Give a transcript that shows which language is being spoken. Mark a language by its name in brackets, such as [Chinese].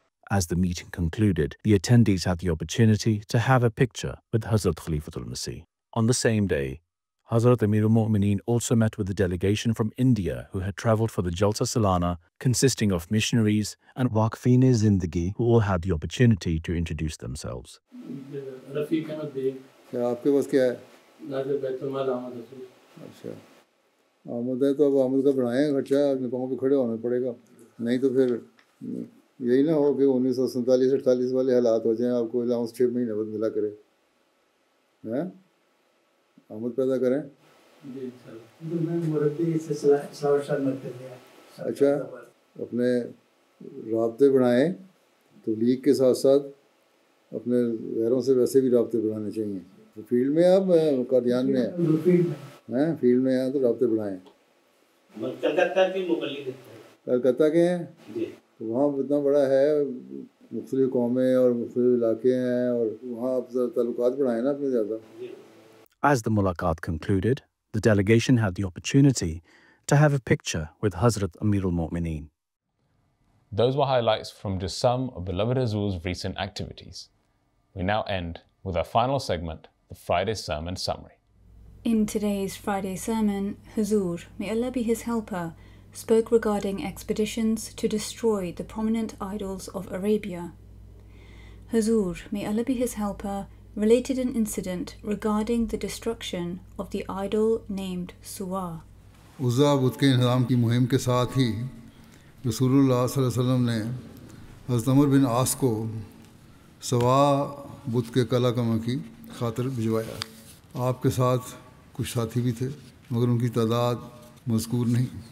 [English] As the meeting concluded, the attendees had the opportunity to have a picture with Hazrat Khalifatul Masih. On the same day, Hazrat Amir al-Mu'mineen also met with a delegation from India who had travelled for the Jalsa Salana, consisting of missionaries and Waqfin-e-Zindagi, who all had the opportunity to introduce themselves. [Urdu] آپ کے پاس کیا ہے؟ اچھا آمد ہے تو اب آمد کا بڑھائیں خرچہ، اپنے پاؤں پہ کھڑے ہونا پڑے گا، نہیں تو پھر یہی نہ ہو کہ 1947-48 والے حالات ہو جائیں، آپ کو الاؤنس 6 مہینے بعد ملا کرے. آمد پیدا کریں. اچھا اپنے رابطے بڑھائیں، تبلیغ کے ساتھ ساتھ اپنے غیروں سے ویسے بھی رابطے بڑھانے چاہیے. فیلڈ میں آپ قادیان میں ہیں، فیلڈ میں ہیں تو رابطے بڑھائیں. کلکتہ کے ہیں تو وہاں اتنا بڑا ہے، مختلف قومیں اور مختلف علاقے ہیں، اور وہاں آپ تعلقات بڑھائیں نا اپنے زیادہ. [English] As the mulaqat concluded, the delegation had the opportunity to have a picture with Hazrat Amir al-Mu'mineen. Those were highlights from just some of beloved Hazur's recent activities. We now end with our final segment, the Friday Sermon Summary. In today's Friday sermon, Hazur, may Allah be his helper, spoke regarding expeditions to destroy the prominent idols of Arabia. Hazur, may Allah be his helper, related an incident regarding the destruction of the idol named Suwa. [Urdu] عزا بت کے انہدام کی مہم کے ساتھ ہی رسول اللہ صلی اللہ علیہ وسلم نے حضرت عمر بن عاص کو سوا بت کے قلعہ کما کی خاطر بھجوایا. آپ کے ساتھ کچھ ساتھی بھی تھے مگر ان کی تعداد مذکور نہیں.